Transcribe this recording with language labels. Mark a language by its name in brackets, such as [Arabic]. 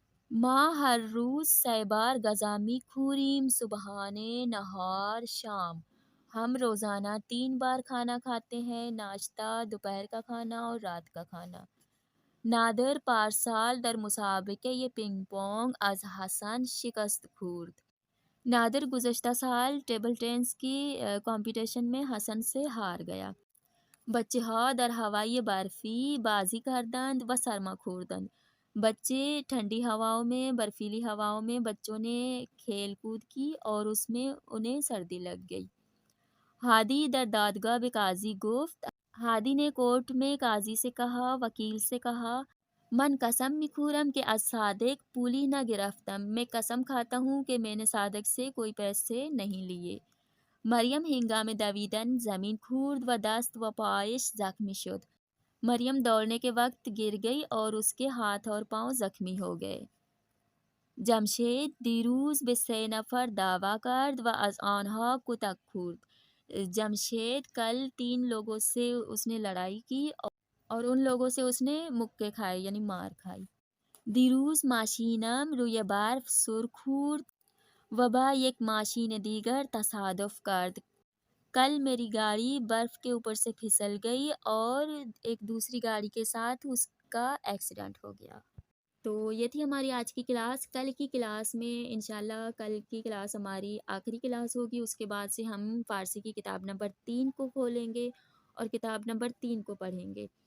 [Persian] ما ہر روز 3 بار غذا می خوریم، صبحانے، نہار، شام۔ [Urdu] ہم روزانہ 3 بار کھانا کھاتے ہیں، ناشتہ، دوپہر کا کھانا اور رات کا کھانا۔ [Persian] نادر پارسال در مسابقه پینگ پونگ از حسن شکست خورد۔ [Urdu] نادر گزشتہ سال ٹیبل ٹینس کی کمپٹیشن میں حسن سے ہار گیا۔ [Persian] بچه در هوای برفی بازی کردند و سرما خوردند. [Urdu] بچے ٹھنڈی ہواؤں میں، برفیلی ہواؤں میں بچوں نے کھیل کود کی اور اس میں انہیں سردی لگ گئی. [Persian] ہادی در دادگاہ به قاضی گفت. [Urdu] ہادی نے کورٹ میں قاضی سے کہا، وکیل سے کہا، [Persian] من قسم میخورم کہ از صادق پولی نہ گرفتم. [Urdu] میں قسم کھاتا ہوں کہ میں نے صادق سے کوئی پیسے نہیں لیے. [Persian] مریم ہنگام دویدن زمین خورد و دست و پایش زخمی شد. [Urdu] مریم دوڑنے کے وقت گر گئی اور اس کے ہاتھ اور پاؤں زخمی ہو گئے. [Persian] جمشید دیروز به 3 نفر دعوی کرد و از آنها کتک خورد. [Urdu] جمشید کل 3 لوگوں سے اس نے لڑائی کی اور ان لوگوں سے اس نے مکے کھائے یعنی مار کھائی. [Persian] دیروز ماشینم روی برف سر خورد و با یک ماشین دیگر تصادف کرد. [Urdu] کل میری گاڑی برف کے اوپر سے پھسل گئی اور ایک دوسری گاڑی کے ساتھ اس کا ایکسیڈنٹ ہو گیا. تو یہ تھی ہماری آج کی کلاس. کل کی کلاس میں انشاءاللہ کل کی کلاس ہماری آخری کلاس ہوگی. اس کے بعد سے ہم فارسی کی کتاب نمبر 3 کو کھولیں گے اور کتاب نمبر 3 کو پڑھیں گے.